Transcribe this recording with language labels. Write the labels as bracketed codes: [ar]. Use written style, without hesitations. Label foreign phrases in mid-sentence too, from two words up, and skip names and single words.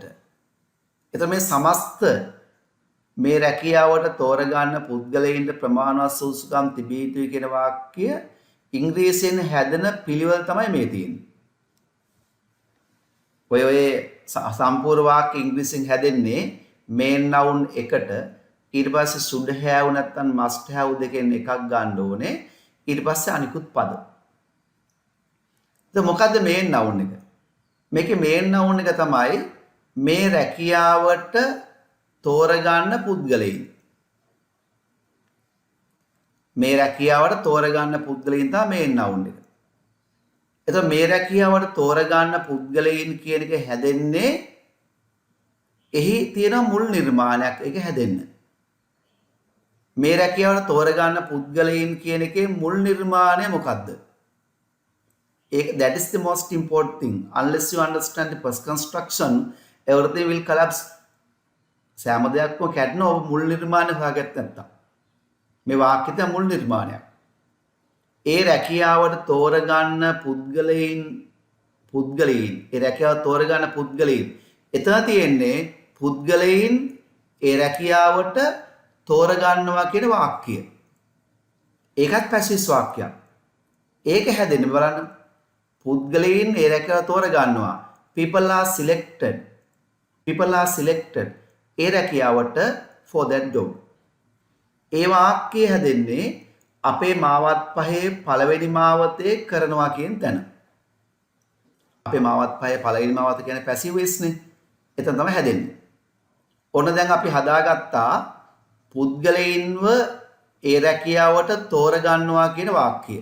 [si] එතකොට මේ සමස්ත මේ රැකියාවට තෝරගන්න පුද්ගලයින්ට ප්‍රමාණවත් සුසුකම් තිබිය යුතුයි කියන වාක්‍ය ඉංග්‍රීසියෙන් හැදෙන පිළිවෙල තමයි මේ තියෙන්නේ. ඔය සම්පූර්ණ වාක්‍ය ඉංග්‍රීසියෙන් හැදෙන්නේ [en] main noun [si] එකට ඊට පස්සේ [en] should have [si] නැත්නම් [en] must have [si] දෙකෙන් එකක් ගන්න ඕනේ. ඊට පස්සේ අනිකුත් පද. දැන් මොකද්ද [en] main noun [si] එක? මේකේ [en] main noun [si] එක තමයි මේ රැකියාවට තෝරගන්න පුද්ගලයන්. මේ රැකියාවට තෝරගන්න පුද්ගලයන් තමයි [en] main noun [si] එක. එතකොට මේ රැකියාවට තෝරගන්න පුද්ගලයන් කියන එක හැදෙන්නේ එහි තියෙන මුල් නිර්මාණයක් ඒක හැදෙන්න. මේ රැකියාවට තෝරගන්න පුද්ගලයන් කියන එකේ මුල් නිර්මාණය මොකද්ද? [en] That is the most important thing. Unless you understand the first construction, everything will collapse. [si] සෑම දෙයක්ම කැඩෙනවා මුල් නිර්මාණය හොයාගත්ත නැත්තම්. මේ වාක්‍යයේ මුල් නිර්මාණයක්. ඒ රැකියාවට තෝරගන්න පුද්ගලයන් ඒ රැකියාව තෝරගන්න පුද්ගලයන්. එතන තියෙන්නේ පුද්ගලයන් ඒ රැකියාවට තෝරගන්නවා කියන වාක්‍යය. ඒකත් පැසිව් වාක්‍යයක්. ඒක හැදෙන්නේ බලන්න. පුද්ගලයන් ඒ රැකියාව තෝරගන්නවා. [en] People are selected. [si] ඒ රැකියාවට [en] for that job. [si] ඒ වාක්‍යය හැදෙන්නේ අපේ මාවත් පහේ පළවෙනි මාවතේ කරනවා කියන තැන. අපේ මාවත් පහේ පළවෙනි මාවත කියන්නේ [en] passive voice [si] නේ. එතන තමයි හැදෙන්නේ. ඔන්න දැන් අපි හදාගත්තා පුද්ගලයින්ව ඒ රැකියාවට තෝරගන්නවා කියන වාක්‍යය.